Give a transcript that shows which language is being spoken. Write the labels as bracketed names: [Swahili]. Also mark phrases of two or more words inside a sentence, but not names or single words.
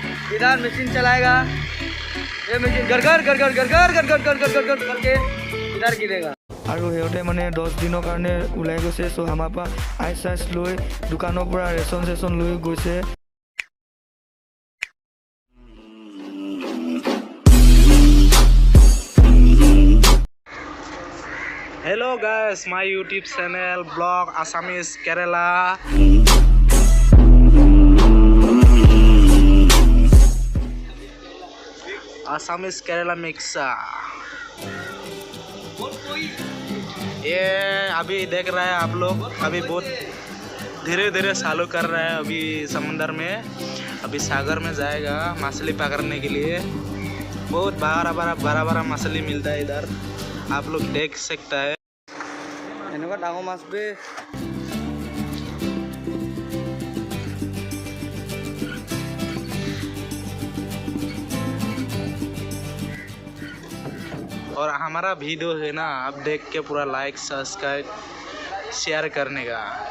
[Hindi] इधर मशीन चलाएगा, ये मशीन घर घर घर घर घर घर घर घर घर घर घर घर करके इधर गिरेगा। [Assamese] আৰু সিহঁতে মানে 10 দিনৰ কাৰণে ওলাই গৈছে। চ' আমাৰ পৰা আইচ লৈ দোকানৰ পৰা ৰেচন লৈ গৈছে। [English] Hello guys, my YouTube channel blog Assamese Kerala. Assamese Kerala mixa। [Hindi] ये अभी देख रहे हैं आप लोग, अभी बहुत धीरे धीरे चालू कर रहा है। अभी समुंदर में, अभी सागर में जाएगा मछली पकड़ने के लिए। बहुत बड़ा बड़ा मछली मिलता है इधर, आप लोग देख सकता है। [Assamese] এনেকুৱা ডাঙৰ মাছ বে [Hindi] और हमारा वीडियो है ना, आप देख के पूरा [English] like subscribe share [Hindi] करने का।